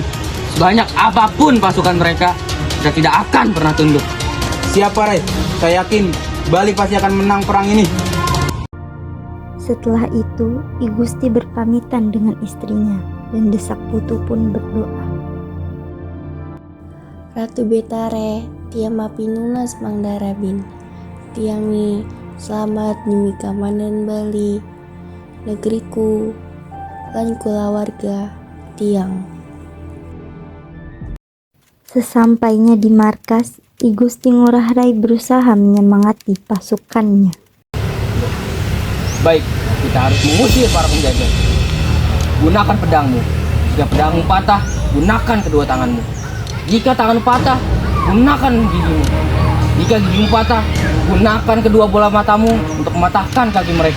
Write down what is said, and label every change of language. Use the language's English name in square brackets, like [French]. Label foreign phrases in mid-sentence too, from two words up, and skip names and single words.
[Indonesian] Sebanyak apapun pasukan mereka, kita tidak akan pernah tunduk. Siap, Parai. Saya yakin Bali pasti akan menang perang ini. Setelah itu, I Gusti berpamitan dengan istrinya dan Desak Putu pun berdoa. [Balinese] Ratu Betare, tiang mapinunas mangdarabin, tiangi selamat nimi Komandan Bali, negeriku, lan kula warga, tiang. [Indonesian] Sesampainya di markas, I Gusti Ngurah Rai berusaha menyemangati pasukannya. Baik, kita harus mengusir para penjajah. Gunakan pedangmu. Jika pedangmu patah, gunakan kedua tanganmu. Jika tanganmu patah, gunakan gigimu. Jika gigimu patah, gunakan kedua bola matamu untuk mematahkan kaki mereka.